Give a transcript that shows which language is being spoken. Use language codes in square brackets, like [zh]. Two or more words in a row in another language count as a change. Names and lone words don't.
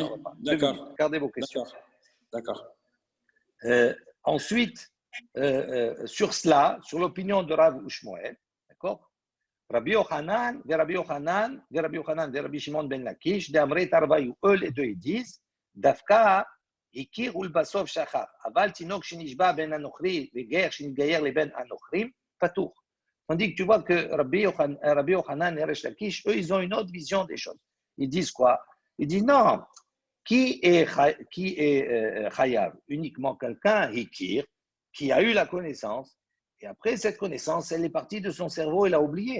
[fr] on va pas. 2 d'accord. minutes. Gardez vos questions. D'accord. Ensuite, sur cela, sur l'opinion de Rav ou Shmuel, d'accord? Rabbi Yochanan, Rabbi Shimon ben Lakish, [arc] דאמרי תרווייהו, [fr] eux les deux, ils disent, [he] Dafka, הכיר ולבסוף שכח, אבל תינוק שנשבע בין הנוכרי וגר שנתגייר לבין הנוכרים, פטור. [fr] Tandis que tu vois que Rabbi Yochanan et Resh Lakish, eux, ils ont une autre vision des choses. Ils disent quoi? Ils disent non, qui est chayav? Uniquement quelqu'un, hikir, qui a eu la connaissance, et après cette connaissance, elle est partie de son cerveau, il a oublié.